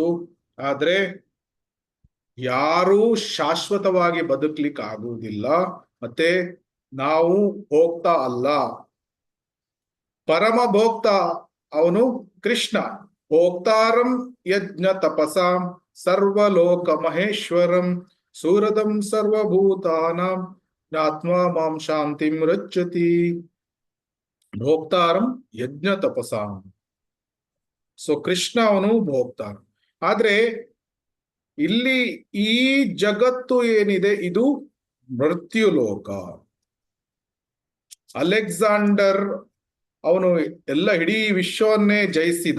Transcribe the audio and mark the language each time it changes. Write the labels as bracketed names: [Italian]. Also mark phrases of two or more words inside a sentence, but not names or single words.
[Kannada] ಆದ್ರೆ ಯಾರೂ ಶಾಶ್ವತವಾಗಿ ಬದುಕ್ಲಿಕ್ಕೆ ಆಗುವುದಿಲ್ಲ. ಮತ್ತೆ ನಾವು ಭೋಕ್ತ ಅಲ್ಲ, ಪರಮ ಭೋಕ್ತ ಅವನು ಕೃಷ್ಣ. [Sanskrit] ಭೋಕ್ತಾರಂ ಯಜ್ಞ ತಪಸಾಂ ಸರ್ವಲೋಕ ಮಹೇಶ್ವರಂ ಸೂರದಂ ಸರ್ವಭೂತಾನಾಂ ಆತ್ಮ ಮಾಂ ಶಾಂತಿಂ ರಚ್ಚತಿ. ಭೋಕ್ತಾರಂ ಯಜ್ಞ ತಪಸಾಂ. [Kannada] ಸೊ ಕೃಷ್ಣ ಅವನು ಭೋಕ್ತಾರ. ಆದ್ರೆ ಇಲ್ಲಿ ಈ ಜಗತ್ತು ಏನಿದೆ ಇದು ಮೃತ್ಯುಲೋಕ. ಅಲೆಕ್ಸಾಂಡರ್ ಅವನು ಎಲ್ಲ ಇಡೀ ವಿಶ್ವವನ್ನೇ ಜಯಿಸಿದ.